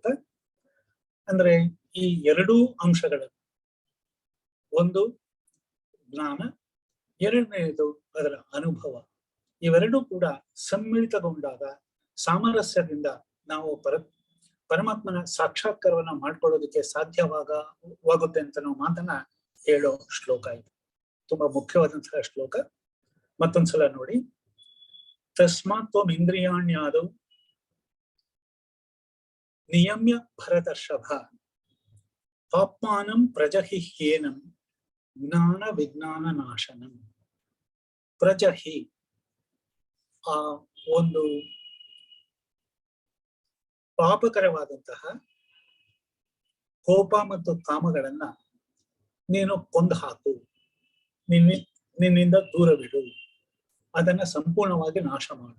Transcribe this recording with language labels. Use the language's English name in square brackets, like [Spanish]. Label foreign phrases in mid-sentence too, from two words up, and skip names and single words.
[Kannada] ಅಂದ್ರೆ ಈ ಎರಡೂ ಅಂಶಗಳು, ಒಂದು ಜ್ಞಾನ, ಎರಡನೆಯದು ಅದರ ಅನುಭವ, ಇವೆರಡೂ ಕೂಡ ಸಮ್ಮಿಳಿತಗೊಂಡಾಗ ಸಾಮರಸ್ಯದಿಂದ ನಾವು ಪರಮಾತ್ಮನ ಸಾಕ್ಷಾತ್ಕಾರವನ್ನ ಮಾಡ್ಕೊಳ್ಳೋದಕ್ಕೆ ಸಾಧ್ಯವಾಗುತ್ತೆ ಅಂತ ನಾವು ಮಾತನ್ನ ಹೇಳೋ ಶ್ಲೋಕ ಇದು. ತುಂಬಾ ಮುಖ್ಯವಾದಂತಹ ಶ್ಲೋಕ. ಮತ್ತೊಂದ್ಸಲ ನೋಡಿ. [Sanskrit] ತಸ್ಮಾತ್ ತ್ವಂ ಇಂದ್ರಿಯಾಣ್ಯಾದೌ ನಿಯಮ್ಯ ಭರತರ್ಷಭ ಪಾಪ್ಮಾನಂ ಪ್ರಜಹಿ ಹ್ಯೇನಂ ಜ್ಞಾನ ವಿಜ್ಞಾನ ನಾಶನಂ. [Kannada] ಪ್ರಜಹಿ ಆ ಒಂದು ಪಾಪಕರವಾದಂತಹ ಕೋಪ ಮತ್ತು ಕಾಮಗಳನ್ನ ನೀನು ಕೊಂದು ಹಾಕು, ನಿನ್ನಿಂದ ದೂರವಿಡು, ಅದನ್ನ ಸಂಪೂರ್ಣವಾಗಿ ನಾಶ ಮಾಡು.